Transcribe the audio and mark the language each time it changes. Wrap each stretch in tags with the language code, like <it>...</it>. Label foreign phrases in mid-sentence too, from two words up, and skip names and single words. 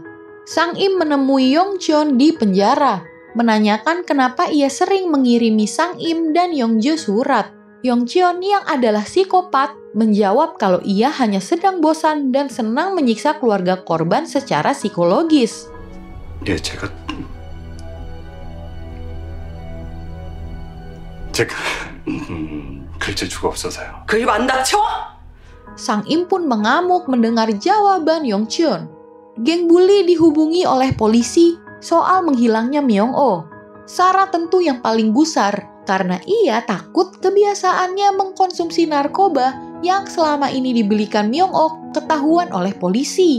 <id>Sang Im menemui Yongcheon di penjara, menanyakan kenapa ia sering mengirimi Sang Im dan Yongjo surat. Yongcheon yang adalah psikopat menjawab kalau ia hanya sedang bosan dan senang menyiksa keluarga korban secara psikologis.</id> <ko>예, 제가 글재주가 없어서요. 그 입 안 닥쳐?</ko> <id>Sang Im pun mengamuk mendengar jawaban Yongchun. Geng bully dihubungi oleh polisi soal menghilangnya Myung-oh. Sarah tentu yang paling gusar karena ia takut kebiasaannya mengkonsumsi narkoba yang selama ini dibelikan Myung-oh ketahuan oleh polisi.</id>